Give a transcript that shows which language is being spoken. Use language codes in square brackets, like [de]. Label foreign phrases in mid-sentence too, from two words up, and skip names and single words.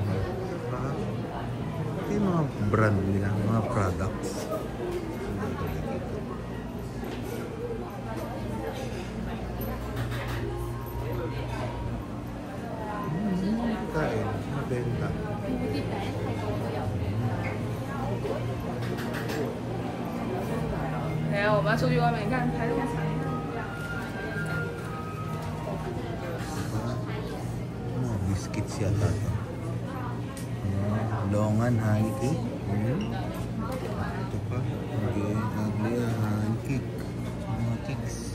[tl] Ito yung mga brand nila, mga products. Kain, mabenta. [zh] 来，我们要出去外面看，拍一下。 [tl] Mga biscuits yata ito. [en] Longan, honey cake. [tl] Ito pa. [en] Okay, ugly honey cake. Mga cakes.